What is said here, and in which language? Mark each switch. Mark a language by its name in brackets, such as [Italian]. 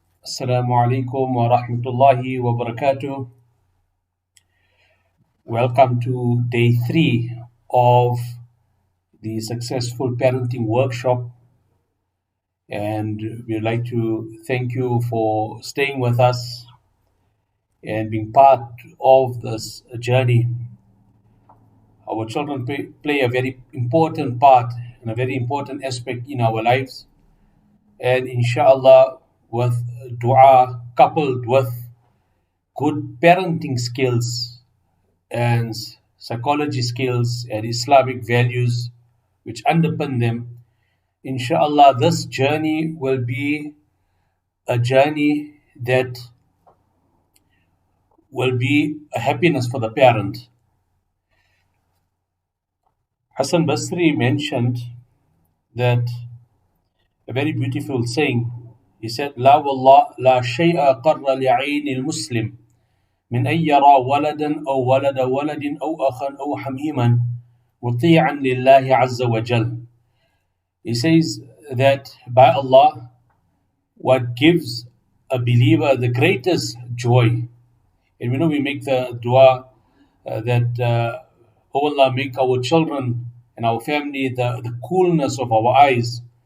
[Arabic] السلام عليكم ورحمة الله وبركاته. [English] Welcome to day 3 of the Successful Parenting Workshop, and we'd like to thank you for staying with us and being part of this journey. Our children play a very important part and a very important aspect in our lives, and inshallah, with dua coupled with good parenting skills and psychology skills and Islamic values which underpin them, inshallah, this journey will be a journey that will be a happiness for the parent. Hassan Basri mentioned that a very beautiful saying. He said, [Arabic] لا والله لا شيء قر لعين المسلم من أن يرى ولدا أو ولد ولد أو أخا أو حميما مطيعا لله عز وجل. [English] He says that by Allah, what gives a believer the greatest joy, and we know we make the dua that, oh Allah, make our children and our family the coolness of our eyes.